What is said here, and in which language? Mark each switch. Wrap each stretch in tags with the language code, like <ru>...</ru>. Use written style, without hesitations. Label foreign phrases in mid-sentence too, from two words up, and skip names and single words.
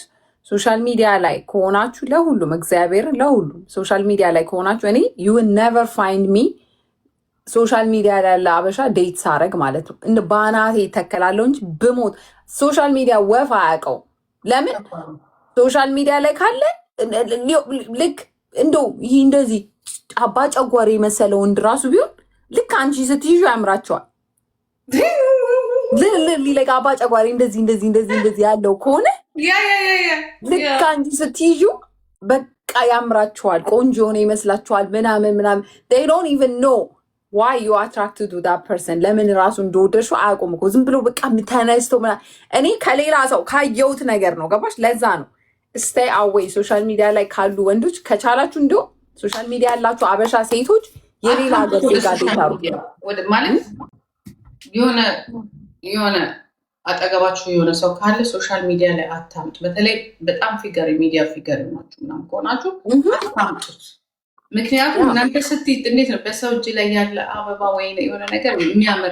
<en>social media</en> <am>ላይ ከሆናችሁ ለሁሉም እግዚአብሔር ለሁሉም</am> <en>social media</en> <am>ላይ ከሆናችሁ እኔ</am> <en>you will never find me social media</en> <am>ላይ ያለ አበሻ ዴት ሳረግ ማለት ነው እንደ ባናቴ ይተከላለሁ እንጂ ብሞት</am> <en>social media</en> <am>ወፍ አያውቀው። ለምን</am> <en>social media</en> <am>ላይ ካለ ልክ እንደው ይህ እንደዚህ አባ ጨጓሬ የመሰለ ወንድ ራሱ ቢሆን ልክ አንቺ ስትይዙ ያምራቸዋል። ልክ አባ ጨጓሬ እንደዚህ ያለው ከሆነ ልክ አንቺ ስትይዙ በቃ ያምራቸዋል። ቆንጆ የሆነ ይመስላቸዋል ምናምን</am> <en>they don't even know why you are attracted to that person።</en> <am>ለምን ራሱ እንደወደድሽው አያውቁም እኮ ዝም ብሎ በቃ ተነስቶ እኔ ከሌላ ሰው ካየሁት ነገር ነው ገባሽ? ለዛ ነው</am> <en>stay away social media</en> <am>ላይ ካሉ ወንዶች ከቻላችሁ እንዲሁ</am> <en>social media</en> <am>ያላችሁ አበሻ ሴቶች የሌላ ሀገር ዜጋ ዴታሩ ማለት የሆነ አጠገባችሁ የሆነ ሰው ካለ</am> <en>social media</en> <am>ላይ አታምጡ። በተለይ በጣም</am> <en>media figure</en> <am>ናችሁ ምናምን ከሆናችሁ አታምጡት። ምክንያቱም እናንተ ስትይ እንዴት ነው በሰው እጅ ላይ ያለ አበባ ወይ የሆነ ነገር የሚያምር</am>